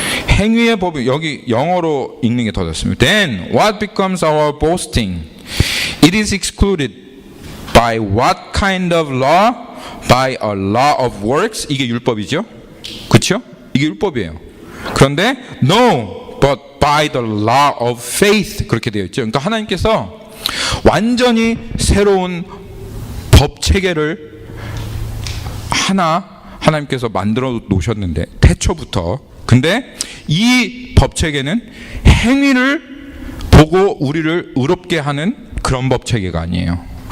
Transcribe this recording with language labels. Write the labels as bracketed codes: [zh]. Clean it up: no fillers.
[ko] 행위의 법이, 여기 영어로 읽는 게 더 좋습니다. [en] Then what becomes our boasting? It is excluded by what kind of law? By a law of works. [ko] 이게 율법이죠. 그렇죠? 이게 율법이에요. 그런데 [en] no, but by the law of faith. [ko] 그렇게 되어 있죠. 그러니까 하나님께서 완전히 새로운 법 체계를 하나님께서 만들어 놓으셨는데, 태초부터. 근데 이 법 체계는 행위를 보고 우리를 의롭게 하는 그런 법 체계가 아니에요.